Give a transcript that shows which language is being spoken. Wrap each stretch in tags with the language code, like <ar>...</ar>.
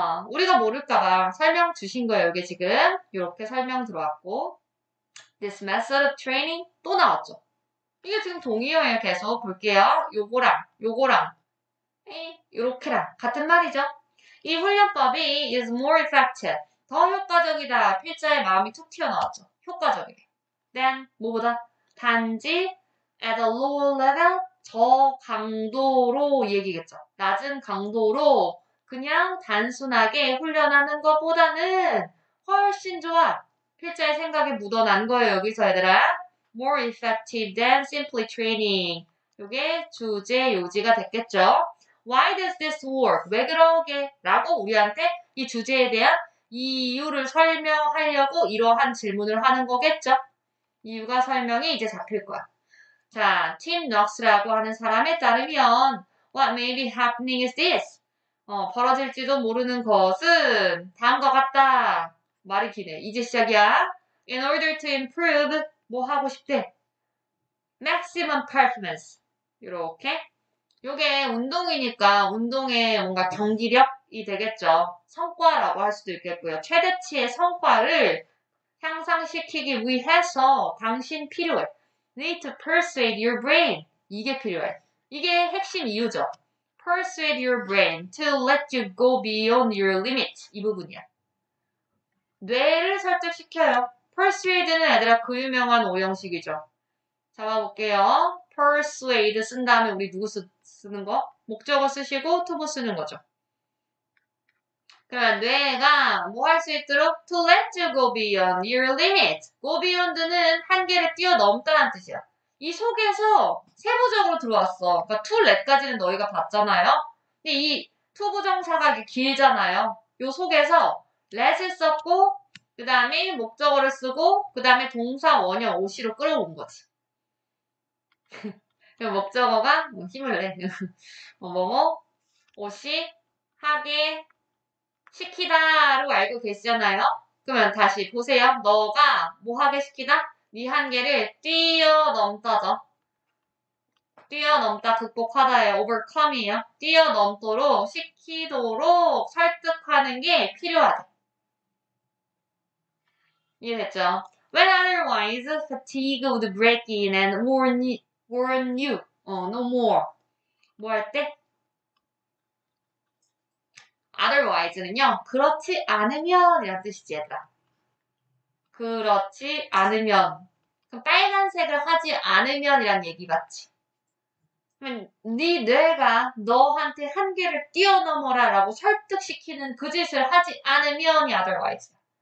<ko>우리가 모를까봐 설명 주신 거예요. 이게 지금 이렇게 설명 들어왔고</ko> <en>This method of training</en> <ko>또 나왔죠. 이게 지금 동의어예요. 계속 볼게요. 요거랑 요렇게랑 같은 말이죠. 이 훈련법이</ko> <en>is more effective.</en> <ko>더 효과적이다. 필자의 마음이 툭 튀어나왔죠. 효과적이래.</ko> <en>then</en> <ko>뭐보다 단지</ko> <en>at a lower level</en> <ko>저강도로 얘기겠죠. 낮은 강도로 그냥 단순하게 훈련하는 것보다는 훨씬 좋아. 필자의 생각이 묻어난 거예요. 여기서 얘들아.</ko> <en>more effective than simply training.</en> <ko>이게 주제 요지가 됐겠죠.</ko> <en>Why does this work?</en> <ko>왜 그러게? 라고 우리한테 이 주제에 대한 이유를 설명하려고 이러한 질문을 하는 거겠죠. 이유가 설명이 이제 잡힐 거야. 자, 팀 넉스라고 하는 사람에 따르면</ko> <en>What may be happening is this.</en> <ko>벌어질지도 모르는 것은 다음과 같다. 말이 기네. 이제 시작이야.</ko> <en>In order to improve</en> <ko>뭐 하고 싶대?</ko> <en>maximum performance. 이렇게.</en> <ko>요게 운동이니까 운동의 뭔가 경기력이 되겠죠. 성과라고 할 수도 있겠고요. 최대치의 성과를 향상시키기 위해서 당신 필요해.</ko> <en>Need to persuade your brain.</en> <ko>이게 필요해. 이게 핵심 이유죠.</ko> <en>Persuade your brain to let you go beyond your limit.</en> <ko>이 부분이야. 뇌를 설득시켜요. persuade는 얘들아 그 유명한 오형식이죠. 잡아볼게요. persuade 쓴 다음에 우리 누구 쓰는 거? 목적어 쓰시고 to 쓰는 거죠. 그러면 뇌가 뭐 할 수 있도록</ko> <en>to let you go beyond your limit.</en> <ko>go beyond는 한계를 뛰어넘다는 뜻이야. 이 속에서 세부적으로 들어왔어. 그러니까 to let까지는 너희가 봤잖아요. 근데 이 to 부정사가 길잖아요. 요 속에서 let을 썼고 그 다음에 목적어를 쓰고 그 다음에 동사 원형 OC로 끌어온 거지. 목적어가 힘을 내. OC 하게 시키다로 알고 계시잖아요. 그러면 다시 보세요. 너가 뭐 하게 시키다? 네 한계를 뛰어넘다죠. 뛰어넘다 극복하다의 overcome이요. 뛰어넘도록 시키도록 설득하는 게 필요하다. 이해됐죠?</ko> <en>When otherwise fatigue would break in and warn you. No more.</en> <ko>뭐 할 때? otherwise는요. 그렇지 않으면 이란 뜻이지 얘들아. 그렇지 않으면. 그럼 빨간색을 하지 않으면 이란 얘기 같지. 그러면 네 뇌가 너한테 한계를 뛰어넘어라 라고 설득시키는 그 짓을 하지 않으면이 otherwise.</ko>